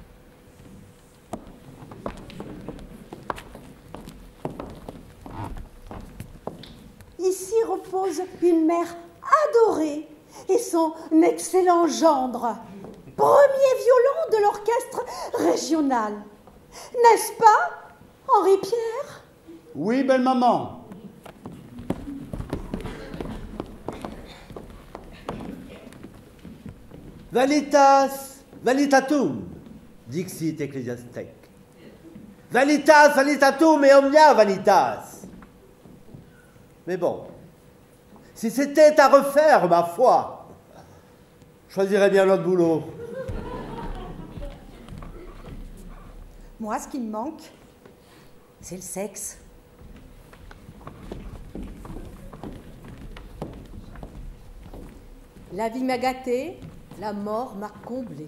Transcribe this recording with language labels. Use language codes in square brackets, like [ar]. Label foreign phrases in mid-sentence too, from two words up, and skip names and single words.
[fr] Ici repose une mère adorée et son excellent gendre, premier violon de l'orchestre régional. N'est-ce pas, Henri-Pierre? Oui, belle maman. [la] Vanitas, vanitatum, dixit ecclesiastic. Vanitas, vanitatum et omnia vanitas. [fr] Mais bon, si c'était à refaire, ma foi, je choisirais bien l'autre boulot. Moi, ce qui me manque, c'est le sexe. La vie m'a gâtée, la mort m'a comblée.